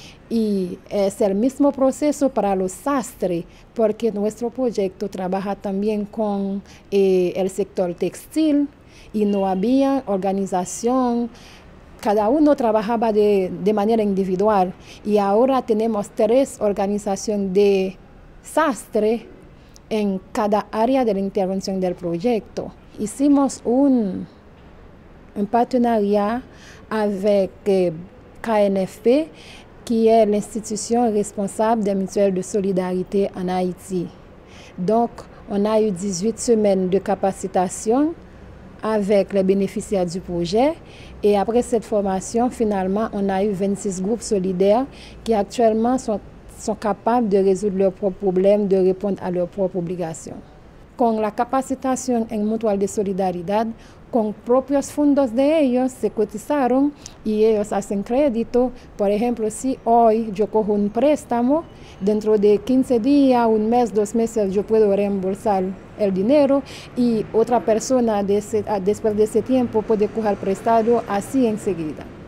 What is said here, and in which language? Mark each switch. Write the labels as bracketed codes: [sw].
[es] Y es el mismo proceso para los sastres, porque nuestro proyecto trabaja también con el sector textil y no había organización. Cada uno trabajaba de manera individual y ahora tenemos 3 organizaciones de sastre en cada área de la intervención del proyecto. Hicimos un [fr] partenariat avec KNFP, qui est l'institution responsable des mutuelles de solidarité en Haïti. Donc, on a eu 18 semaines de capacitation avec les bénéficiaires du projet. Et après cette formation, finalement, on a eu 26 groupes solidaires qui actuellement sont capables de résoudre leurs propres problèmes, de répondre à leurs propres obligations. [es] Con la capacitación en mutual de solidaridad, con propios fondos de ellos se cotizaron y ellos hacen crédito. Por ejemplo, si hoy yo cojo un préstamo, dentro de 15 días, un mes, 2 meses, yo puedo reembolsar el dinero y otra persona después de ese tiempo puede coger prestado así enseguida.